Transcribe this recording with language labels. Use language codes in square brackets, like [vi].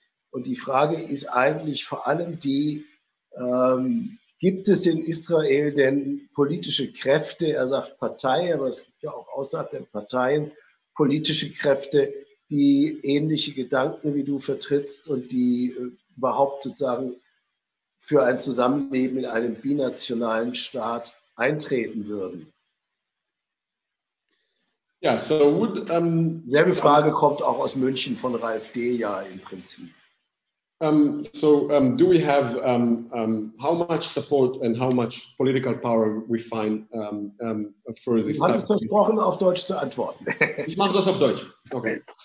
[de] Und die Frage ist eigentlich vor allem die, gibt es in Israel denn politische Kräfte, er sagt Partei, aber es gibt ja auch außerhalb der Parteien politische Kräfte, die ähnliche Gedanken wie du vertrittst und die überhaupt sozusagen für ein Zusammenleben in einem binationalen Staat eintreten würden? Ja, so selbe Frage kommt auch aus München von Ralf D. ja im Prinzip. [en] Do we have how much support and how much political power we find for this? [de] Ich habe versprochen, auf Deutsch zu antworten. Ich mache das auf Deutsch. Okay.